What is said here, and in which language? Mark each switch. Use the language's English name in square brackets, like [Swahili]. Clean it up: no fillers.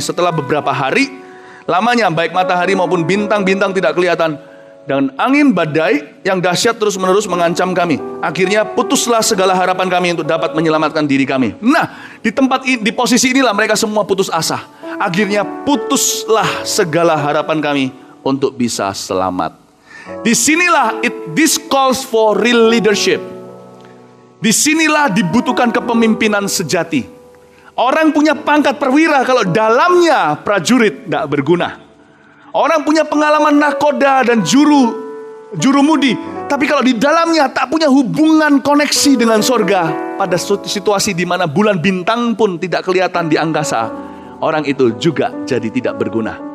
[Indonesian] Setelah beberapa hari lamanya baik matahari maupun bintang-bintang tidak kelihatan, dan angin badai yang dahsyat terus-menerus mengancam kami. Akhirnya putuslah segala harapan kami untuk dapat menyelamatkan diri kami. Nah, di posisi inilah mereka semua putus asa. Akhirnya putuslah segala harapan kami untuk bisa selamat. Disinilah [English] this calls for real leadership. [Indonesian] Disinilah dibutuhkan kepemimpinan sejati. Orang punya pangkat perwira kalau dalamnya prajurit tidak berguna. Orang punya pengalaman nakoda dan jurumudi, tapi kalau di dalamnya tak punya hubungan koneksi dengan sorga, pada situasi di mana bulan bintang pun tidak kelihatan di angkasa, orang itu juga jadi tidak berguna.